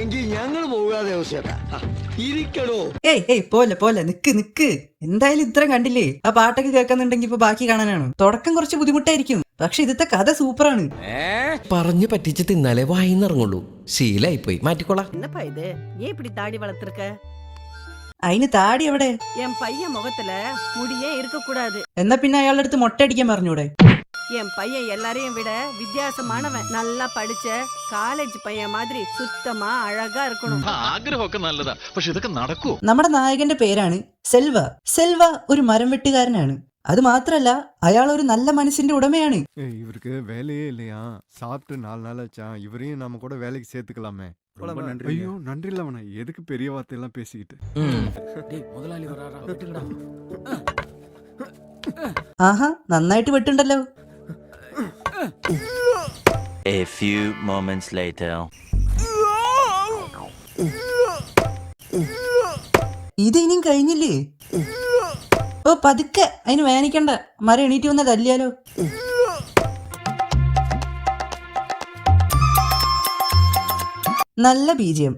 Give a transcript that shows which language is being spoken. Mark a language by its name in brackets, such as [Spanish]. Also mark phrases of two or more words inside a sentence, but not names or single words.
[Malayalam] ഏയ് പോലെ നിക്ക്. എന്തായാലും ഇത്ര കണ്ടില്ലേ? ആ പാട്ടൊക്കെ കേൾക്കുന്നുണ്ടെങ്കിൽ ഇപ്പൊ ബാക്കി കാണാനാണ്. തുടക്കം കുറച്ച് ബുദ്ധിമുട്ടായിരിക്കും, പക്ഷെ ഇന്നത്തെ കഥ സൂപ്പറാണ്. പറഞ്ഞു പറ്റിച്ച് തിന്നാലേ വായിന്നിറങ്ങുള്ളൂ. ശീലായിപ്പോയി, മാറ്റിക്കോളാം. അതിന് താടി എവിടെ? [Tamil] என் பையன் முகத்துல முடியே இருக்க கூடாது. [Malayalam] എന്നാ പിന്നെ അയാളുടെ അടുത്ത് മുട്ട അടിക്കാൻ പറഞ്ഞൂടെ? [Tamil] என் பையன் எல்லாரையும் விட வித்தியாசமானவன். நல்லா படிச்ச காலேஜ் பையன் மாதிரி சுத்தமா அழகா இருக்கணும். [Malayalam] ആഗ്രഹമൊക്കെ നല്ലതാ, പക്ഷെ ഇതൊക്കെ നടക്കൂ? നമ്മുടെ നായകന്റെ പേരാണ് സെൽവ. ഒരു മരം വെട്ടുകാരനാണ്. അത് മാത്രല്ല, അയാൾ ഒരു നല്ല മനസ്സിന്റെ ഉടമയാണ്. [Tamil] இவருக்கு வேலையே இல்லையா? சாப்பிட்டு 4 நாள் ஆச்சா? இவரையும் நம்ம கூட வேலைக்கு சேர்த்துக்கலாமே. ஐயோ நன்றி இல்லவன, எதுக்கு பெரிய வார்த்தையெல்லாம் பேசிக்கிட்டு? [Malayalam] ആഹാ, നന്നായിട്ട് വെട്ടുണ്ടല്ലോ. [English] A few moments later. [Malayalam] ഇത് ഇനിയും കഴിഞ്ഞില്ലേ? ഓ പതുക്കെ, അതിന് വേനിക്കണ്ട. മരം എണീറ്റ് വന്ന തല്ലിയാലോ? നല്ല ബീജിയം.